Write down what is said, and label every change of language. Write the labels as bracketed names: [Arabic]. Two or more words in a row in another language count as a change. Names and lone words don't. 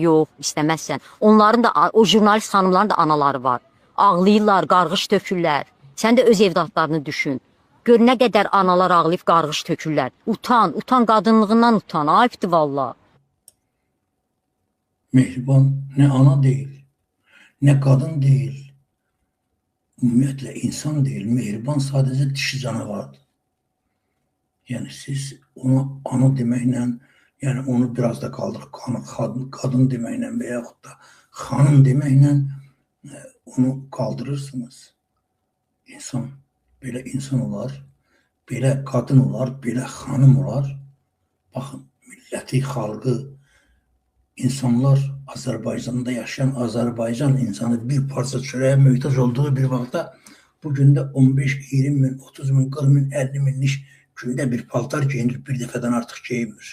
[Azerbaijani] Yox, istəməzsən. Onların da, o jurnalist xanımların da anaları var. Ağlayırlar, qarğış tökürlər. Sən də öz evladlarını düşün. Gör nə qədər analar ağlayıb qarğış tökürlər. Utan, utan qadınlığından utan. Ayıbdır valla. [Turkish] Mehriban ne ana değil, ne kadın değil, ümumiyyətlə insan değil. Mehriban sadece dişi canavardır. Yani siz ona ana deməklə, yani onu biraz da kaldırıp kadın deməklə veya da hanım deməklə onu kaldırırsınız. [Azerbaijani] İnsan, belə insan olar, belə kadın olar, belə hanım olar. Baxın, milləti, xalqı, İnsanlar Azərbaycanda yaşayan Azərbaycan insanı bir parça çörəyə möhtac olduğu bir vaxtda bugün də 15-20 min, 30 min, 40 min, 50 minlik gündə bir paltar giyinir, bir dəfədən artıq giyinmir.